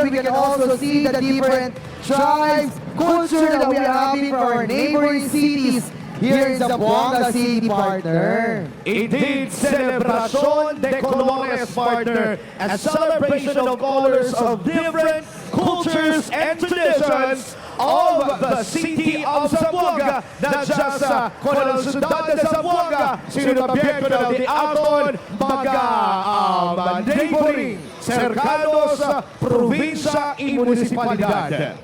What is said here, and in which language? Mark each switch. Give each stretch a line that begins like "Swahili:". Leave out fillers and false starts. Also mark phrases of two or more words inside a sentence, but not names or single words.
English: We can also see the different tribes, culture that we are having for our neighboring cities here in Zamboanga City, partner. Indeed, Celebración de Colores, partner, a celebration of colors of different cultures and traditions of the city of Zamboanga, not just
Chavacano: con el ciudad de Zamboanga, sino también con el de aton mga neighboring, cercanos, probinsya y municipalidad.